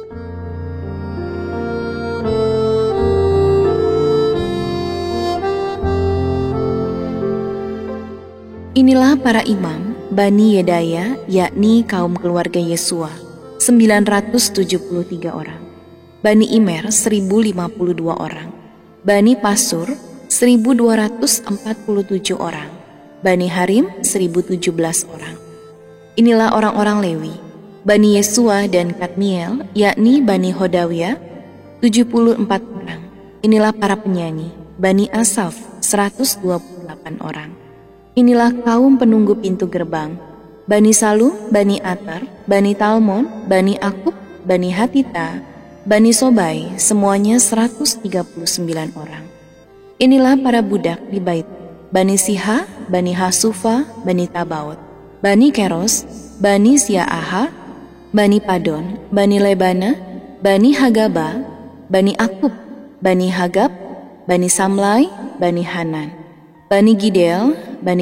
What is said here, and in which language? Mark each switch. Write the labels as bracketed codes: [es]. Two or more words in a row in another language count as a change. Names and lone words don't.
[id] Inilah para imam Bani Yedaya yakni kaum keluarga Yesua 973 orang. Bani Imer 1052 orang. Bani Pasur 1247 orang. Bani Harim 1017 orang. Inilah orang-orang Lewi, Bani Yesua dan Kadmiel, yakni Bani Hodawia 74 orang. Inilah para penyanyi, Bani Asaf 128 orang. Inilah kaum penunggu pintu gerbang, Bani Salu, Bani Ater, Bani Talmon, Bani Akub, Bani Hatita, Bani Sobai, semuanya 139 orang. Inilah para budak di bait, Bani Siha, Bani Hasufa, Bani Tabaot, Bani Keros, Bani Siaaha, Bani Padon, Bani Lebana, Bani Hagaba, Bani Akub, Bani Hagab, Bani Samlai, Bani Hanan, Bani Gidel, Bani